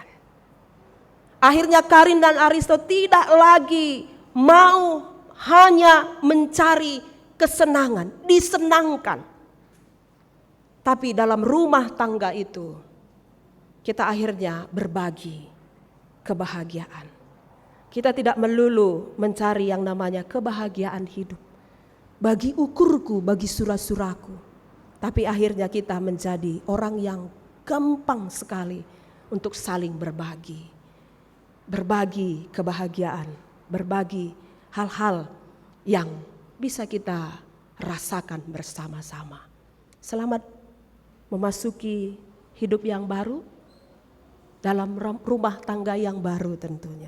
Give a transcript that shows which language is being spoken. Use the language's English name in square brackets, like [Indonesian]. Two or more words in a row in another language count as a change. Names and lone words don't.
[Indonesian] Akhirnya Karin dan Aristo tidak lagi mau hanya mencari kesenangan, disenangkan. Tapi dalam rumah tangga itu, kita akhirnya berbagi kebahagiaan. Kita tidak melulu mencari yang namanya kebahagiaan hidup. [Batak Karo] Bagi ukurku, bagi sura-suraku. [Indonesian] Tapi akhirnya kita menjadi orang yang gampang sekali untuk saling berbagi. Berbagi kebahagiaan, berbagi hal-hal yang bisa kita rasakan bersama-sama. Selamat memasuki hidup yang baru, dalam rumah tangga yang baru tentunya.